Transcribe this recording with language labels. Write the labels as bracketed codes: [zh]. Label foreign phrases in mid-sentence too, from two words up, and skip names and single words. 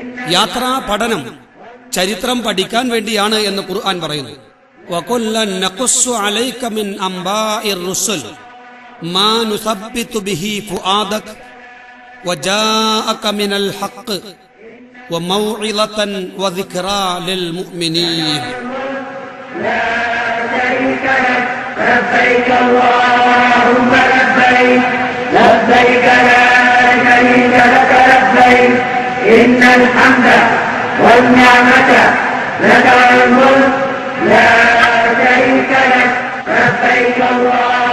[ml] യാത്രാ പഠനം ചരിത്രം പഠിക്കാൻ വേണ്ടിയാണ് എന്ന് ഖുർആൻ പറയുന്നു. [ar] وكلا نقص عليك من أنباء الرسل ما نثبت به فؤادك وجاءك من الحق وموعظة وذكرى للمؤمنين. لبيك اللهم لبيك لبيك لا شريك لك لبيك إن الحمد والنعمة لك والملك لا شريك لك لبيك اللهم